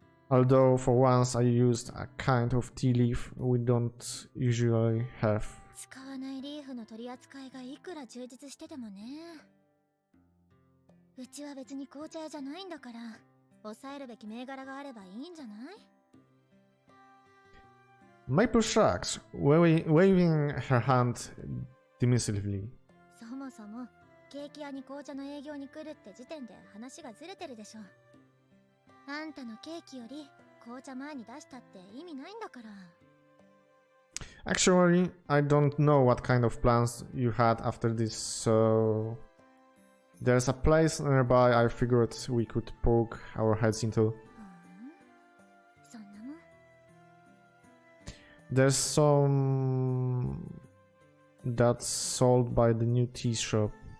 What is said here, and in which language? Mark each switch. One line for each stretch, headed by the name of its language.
English: Although for once I used a kind of tea leaf we don't usually have.
Japanese: 使わないリーフの取り扱いがいくら充実しててもね。うちは別に紅茶屋じゃないんだから、抑えるべき銘柄があればいいんじゃない？
English: Maple shrugs, waving her hand dismissively.
Japanese: そもそもケーキ屋に紅茶の営業に来るって時点で話がずれてるでしょ。あんたのケーキより紅茶前に出したって意味ないんだから。
English: Actually, I don't know what kind of plans you had after this, so there's a place nearby I figured we could poke our heads into. There's some that's sold by the new tea shop.